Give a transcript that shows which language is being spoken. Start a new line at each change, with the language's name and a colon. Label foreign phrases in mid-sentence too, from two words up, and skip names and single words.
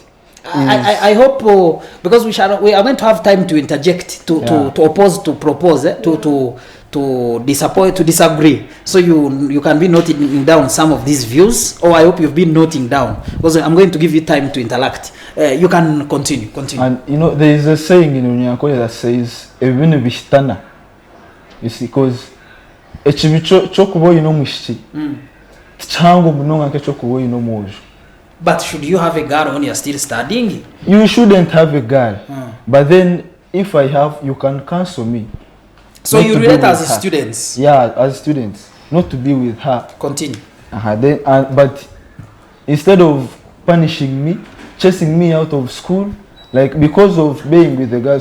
English: I hope because we are going to have time to interject, to oppose, to propose, to disappoint, to disagree. So you can be noting down some of these views, or I hope you've been noting down, because I'm going to give you time to interact. You can continue. And you know, there is a saying in Unyankole that says
Nyankole: ebintu bishitana.
English: You see, because
Nyankole: echibi chokubo ino mushiti chango munonga ke chokubo ino mojo.
English: But should you have a girl when you're still studying? You shouldn't have a girl. But then if I have, you can cancel me. So you relate as students? Yeah, as students. Not to be with her. Continue. But instead of punishing me, chasing me out of school, like because of being with a girl.